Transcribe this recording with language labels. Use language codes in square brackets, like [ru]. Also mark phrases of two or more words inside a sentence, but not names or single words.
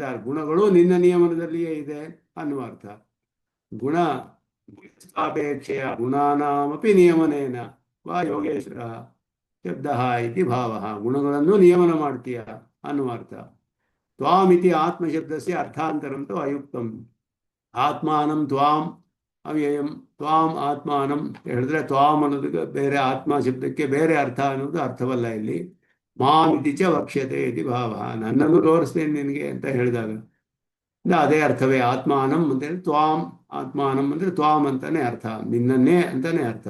[kn] ಗುಣಗಳು ನಿನ್ನ ನಿಯಮನದಲ್ಲಿಯೇ ಇದೆ ಅನ್ನುವ ಅರ್ಥ. ಗುಣ ಅಪೇಕ್ಷೆಯ [sa] ಗುಣಾನಾಮಪಿ ನಿಯಮನೇನ ವಾ ಯೋಗೇಶ್ವರ ಶಬ್ದ ಇತಿ ಭಾವ. [kn] ಗುಣಗಳನ್ನು ನಿಯಮನ ಮಾಡ್ತೀಯ ಅನ್ನುವ ಅರ್ಥ. [sa] ತ್ವಾಮಿತಿ ಆತ್ಮಶಬ್ದಸ್ಯ ಅರ್ಥಾಂತರಂತೂ ಅಯುಕ್ತಂ. ಆತ್ಮಾನಂ ತ್ವಾಂ ಅವ್ಯಯಂ, ತ್ವಾಂ ಆತ್ಮಾನಂ [kn] ಹೇಳಿದ್ರೆ ತ್ವಾಂ ಅನ್ನೋದಕ್ಕೆ ಬೇರೆ, ಆತ್ಮ ಶಬ್ದಕ್ಕೆ ಬೇರೆ ಅರ್ಥ ಅನ್ನೋದು ಅರ್ಥವಲ್ಲ ಇಲ್ಲಿ. [sa] ಮಾಮಿತಿ ಚ ವಕ್ಷ್ಯತೆ ಇತಿ ಭಾವ. [kn] ನನ್ನನ್ನು ತೋರಿಸ್ತೇನೆ ನಿನಗೆ ಅಂತ ಹೇಳಿದಾಗ ಅದೇ ಅರ್ಥವೇ. ಆತ್ಮಾನಂ ಅಂತೇಳಿ ತ್ವಾಂ, ಆತ್ಮಾನಂ ಅಂದರೆ ತ್ವಾಂ ಅಂತಾನೆ ಅರ್ಥ, ನಿನ್ನನ್ನೇ ಅಂತಾನೆ ಅರ್ಥ.